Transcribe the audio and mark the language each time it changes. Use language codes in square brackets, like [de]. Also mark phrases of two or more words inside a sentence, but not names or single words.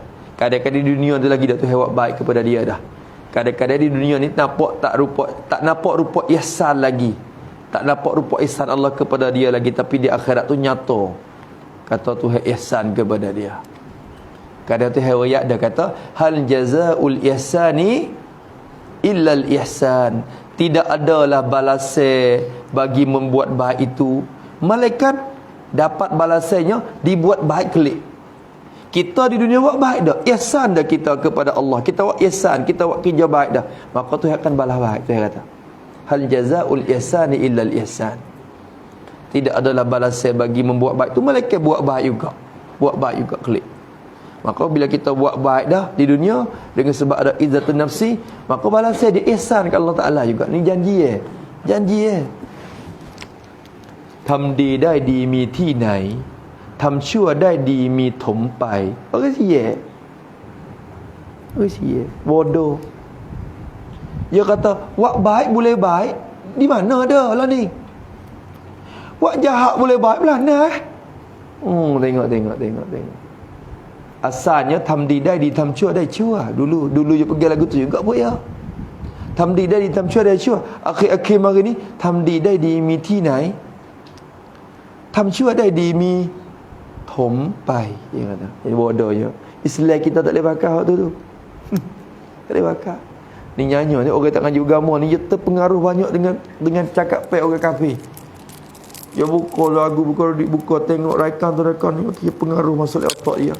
[ms] Kadang-kadang di dunia tu lagi dah tu buat baik kepada dia dah. Kadang-kadang di dunia ni tak nampak rupa ihsan lagi. Tak nampak rupa ihsan Allah kepada dia lagi, tapi di akhirat tu nyata. Kata Tuhan ihsan kepada dia. Kadang tu riwayat dia kata, [ar] هل جزاء الإحسان إلا الإحسان. [ms] Tidak adalah balasan bagi membuat baik itu, malaikat dapat balasannya dibuat baik kelik. Kita di dunia buat baik dah, ihsan dah kita kepada Allah. Kita buat ihsan, kita buat kerja baik dah, maka Tuhan akan balas baik. Tuhan kata, [ar] هل جزاء الإحسان إلا الإحسان. [ms] Tidak adalah balasan bagi membuat baik itu, malaikat buat baik juga. Buat baik juga kelik. Maka bila kita buat baik dah di dunia dengan sebab ada [ar] عزة النفس, [ms] maka balasnya dia ihsan ke Allah Taala juga. Ni janji janji [th] ทำดีได้ดีมีที่ไหนทำชั่วได้ดีมีถมไป [ms] Apa sih bodoh. Dia kata buat baik boleh baik, di mana ada lah ni. Buat jahat boleh baik belah nah. Tengok. Asalnya [th] ทำดีได้ดีทำชั่วได้ชั่ว [ms] dulu je pergi lagu tu juga pun ya. [th] ทำดีได้ดีทำชั่วได้ชั่ว [ms] akhir mari ni [th] ทำดีได้ดีมีที่ไหนทำชั่วได้ดีมีถมไป [ms] dia kata. Jadi bodoh je. Islam kita tak boleh pakai hak tu. Tak boleh pakai. Ni nyanyi ni orang tak ngaji agama ni dia terpengaruh banyak dengan cakap pek orang kafir. Dia buka lagu, buka tengok raikan ni, dia pengaruh masuk dalam otak dia.